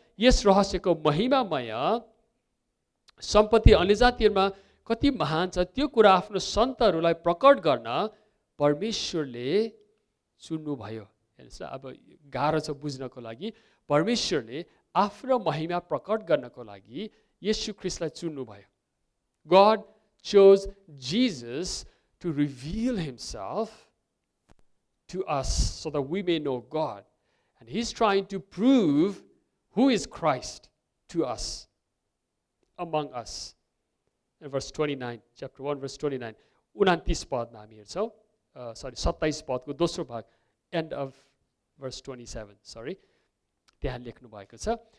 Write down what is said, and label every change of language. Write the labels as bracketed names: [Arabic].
[Nepali] यस रहस्यको महिमामय सम्पत्ति अन्य जातिहरूमा कति महान छ, त्यो कुरा आफ्नो सन्तहरूलाई प्रकट गर्न परमेश्वरले चुन्नुभयो। हेर्नुहोस्, अब गाह्रो छ बुझ्नको लागि। परमेश्वरले आफ्नो महिमा प्रकट गर्नको लागि येशू ख्रिस्टलाई चुन्नुभयो। [English] God chose Jesus to reveal himself to us so that we may know God. And he's trying to prove who is Christ to us, among us. In verse 29, chapter 1, verse 29, [Nepali] 29 पदमा हामी हेर्छौँ, 27 पदको दोस्रो भाग, [English] end of verse 27, sorry, [Nepali] त्यहाँ लेख्नु भएको छ।